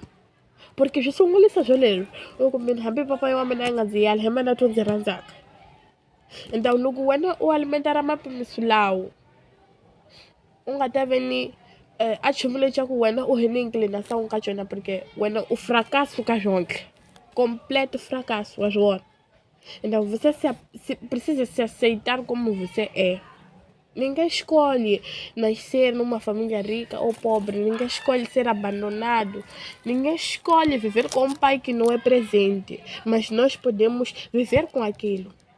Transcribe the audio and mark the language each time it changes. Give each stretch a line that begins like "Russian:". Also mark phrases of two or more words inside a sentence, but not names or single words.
Tsonga: Porque swi sungulisa swoleswo loko mina hambi papa wa mina a nga ndzi yala hi mana to ndzi rhandzaka. Então loko wena u alimentara mapimiso lawo u nga ta ve ni a nchumu lexi ku wena u he ni inclinação ka xona porque wena u fracasso ka zonke.
Portuguese: Completo fracasso
Tsonga: wa swi vona.
Portuguese: Então você precisa se aceitar como você é. Ninguém escolhe nascer numa família rica ou pobre, ninguém escolhe ser abandonado, ninguém escolhe viver com um pai que não é presente, mas nós podemos viver com aquilo.